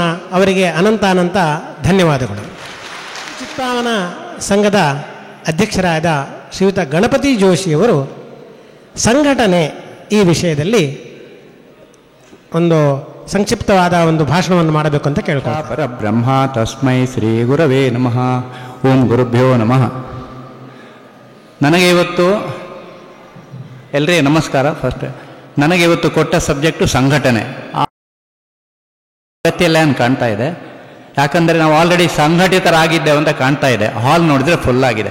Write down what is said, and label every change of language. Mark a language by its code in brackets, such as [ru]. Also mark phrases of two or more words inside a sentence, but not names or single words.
[kn] ಅವರಿಗೆ ಅನಂತ ಧನ್ಯವಾದಗಳು. ಚಿತ್ಪಾವನ ಸಂಘದ ಅಧ್ಯಕ್ಷರಾದ ಶ್ರೀಯುತ ಗಣಪತಿ ಜೋಶಿಯವರು ಸಂಘಟನೆ ಈ ವಿಷಯದಲ್ಲಿ ಒಂದು ಸಂಕ್ಷಿಪ್ತವಾದ ಒಂದು ಭಾಷಣವನ್ನು ಮಾಡಬೇಕು ಅಂತ ಕೇಳ್ತಾರೆ. [sa] ಪರಬ್ರಹ್ಮ ತಸ್ಮೈ ಶ್ರೀ ಗುರವೇ ನಮಃ. ಓಂ ಗುರುಭ್ಯೋ ನಮಃ. [kn] ನನಗೆ ಇವತ್ತು ಎಲ್ರಿಗೂ ನಮಸ್ಕಾರ. ಫಸ್ಟ್ ನನಗೆ ಇವತ್ತು ಕೊಟ್ಟ ಸಬ್ಜೆಕ್ಟು ಸಂಘಟನೆ. ಅಗತ್ಯ ಇಲ್ಲ ಅಂತ ಕಾಣ್ತಾ ಇದೆ. ಯಾಕಂದರೆ ನಾವು ಆಲ್ರೆಡಿ ಸಂಘಟಿತರಾಗಿದ್ದೇವೆ ಅಂತ ಕಾಣ್ತಾ ಇದೆ. ಹಾಲ್ ನೋಡಿದರೆ ಫುಲ್ ಆಗಿದೆ.